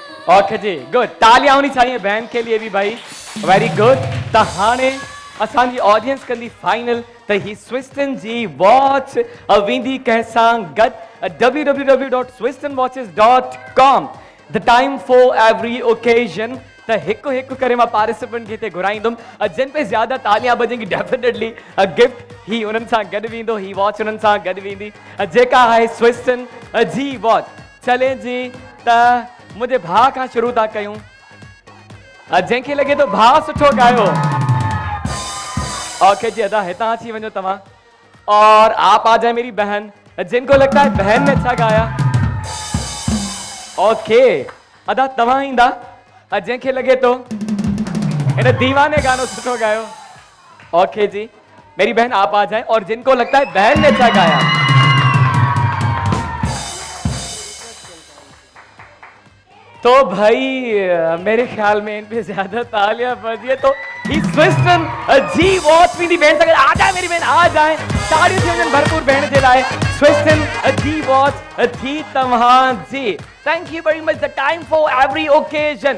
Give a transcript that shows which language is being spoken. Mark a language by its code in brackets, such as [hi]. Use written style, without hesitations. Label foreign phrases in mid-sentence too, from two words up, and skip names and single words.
[ur] اوکے جی گڈ تالیاں ہونی چاہئیں بہن کے لیے بھی بھائی [en] very good [sd] त हाणे असांजी ऑडियंस कंदी फाइनल त ही स्विस्टन जी वॉच वेंदी कंहिंसां गॾु www.swistonwatches.com [en] the time for every occasion [sd] त हिकु हिकु करे मां पार्टिसिपेंट खे हिते घुराईंदुमि [ur] جن پے زیادہ تالیاں بجیں گی ڈیفینیٹلی [sd] गिफ्ट ही उन्हनि सां गॾु वेंदो ही वॉच उन्हनि सां गॾु वेंदी जेका आहे स्विस्टन जी वॉच चले जी त मुझे भाउ खां शुरू था कयूं जंहिंखे लगे तो भाउ सुठो गायो ओके जी अदा हितां अची वञो तव्हां [ur] اور آپ آ جائے میری بہن جن کو لگتا ہے بہن نے اچھا گایا [sd] ओके अदा तव्हां ईंदा जंहिंखे लगे तो इन दीवाने गानो सुठो गायो [ur] اوکے جی میری بہن آپ آ جائے اور جن کو لگتا ہے بہن نے اچھا گایا تو بھائی میرے خیال میں ان پے زیادہ تالیاں بجی ہے تو سوئسٹن جی واچ بھی بہن سے آ جائے میری بہن آ جائے تالیوں سے [sd] भरपूर बहन जे लाए स्विस्टन जी वॉच जी तव्हां जी [en] thank you very much the time for every occasion